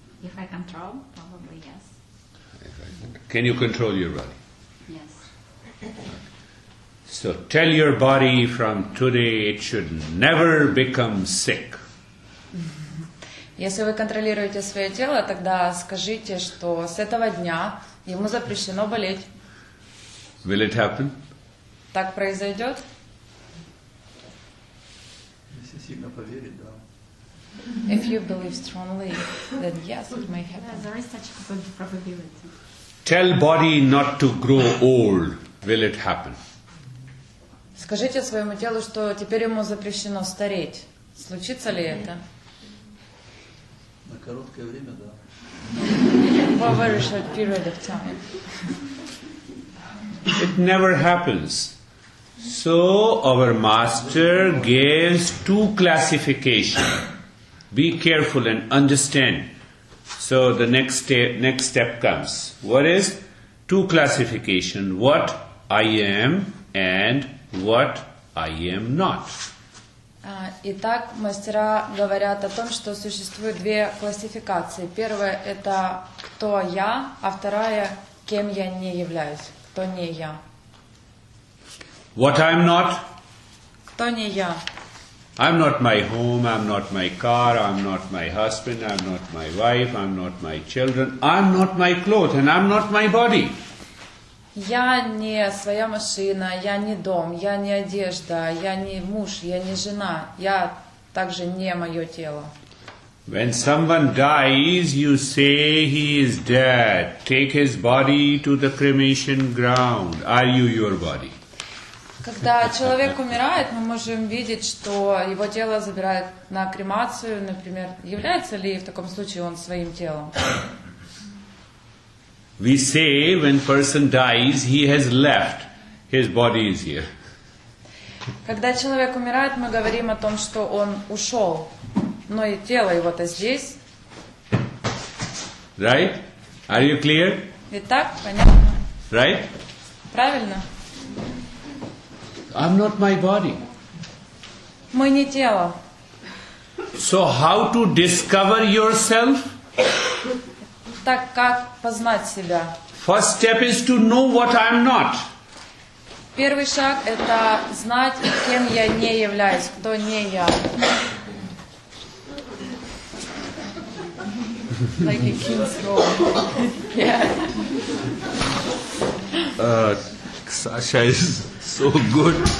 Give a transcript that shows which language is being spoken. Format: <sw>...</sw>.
<en>If I control, probably yes. Can you control your body? Yes. So tell your body from today it should never become sick.</en> <ru>Если вы контролируете свое тело, тогда скажите, что с этого дня ему запрещено болеть.</ru> <en>Will it happen?</en> <ru>Так произойдет? Если сильно поверить, да.</ru> <en>If you believe strongly, then yes, it may happen. Yeah, there is such a good probability. Tell body not to grow old. Will it happen?</en> <ru>Скажите своему телу, что теперь ему запрещено стареть. Случится ли это? На короткое время, да.</ru> <en>For a very short period of time. It never happens. So our master gives two classifications. Be careful and understand. So the next step comes. What is? Two classification. What I am and what I am not.</en> <ru>Итак, мастера говорят о том, что существует две классификации. Первая – это кто я, а вторая – кем я не являюсь, кто не я.</ru> <en>What I'm not?</en> <ru>Кто не я?</ru> <en>I'm not my home, I'm not my car, I'm not my husband, I'm not my wife, I'm not my children, I'm not my clothes and I'm not my body.</en> <ru>Я не своя машина, я не дом, я не одежда, я не муж, я не жена, я также не мое тело.</ru> <en>When someone dies, you say he is dead. Take his body to the cremation ground. Are you your body?</en> <ru>Когда человек умирает, мы можем видеть, что его тело забирают на кремацию, например. Является ли в таком случае он своим телом?</ru> <en>We say when person dies, he has left. His body is here.</en> <ru>Когда человек умирает, мы говорим о том, что он ушел, но и тело его-то здесь.</ru> <en>Right? Are you clear?</en> <ru>Итак, понятно?</ru> <en>Right?</en> <ru>Правильно?</ru> <en>I'm not my body.</en> <ru>Мы не тело.</ru> <en>So how to discover yourself?</en> <ru>Так как познать себя?</ru> <en>First step is to know what I'm not.</en> <ru>Первый шаг – это знать, кем я не являюсь, кто не я.</ru> <en>Like a king's role. Yeah. Sasha is so good.</en>